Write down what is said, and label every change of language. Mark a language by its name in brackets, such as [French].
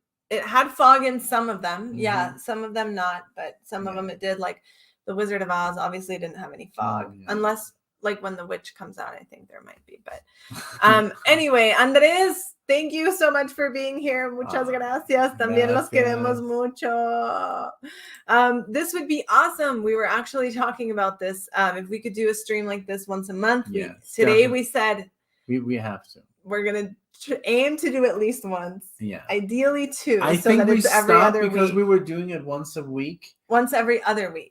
[English] It had fog in some of them. Yeah, some of them not, but some of them it did. Like the Wizard of Oz obviously didn't have any fog, unless like when the witch comes out, I think there might be. But anyway, Andrés, thank you so much for being here. [Spanish] Muchas gracias. También los queremos mucho. [English] This would be awesome. We were actually talking about this. If we could do a stream like this once a month. Today we said. We have to. We're gonna aim to do at least once. Yeah. Ideally 2. I think we stopped because we were doing it once a week. Once every other week.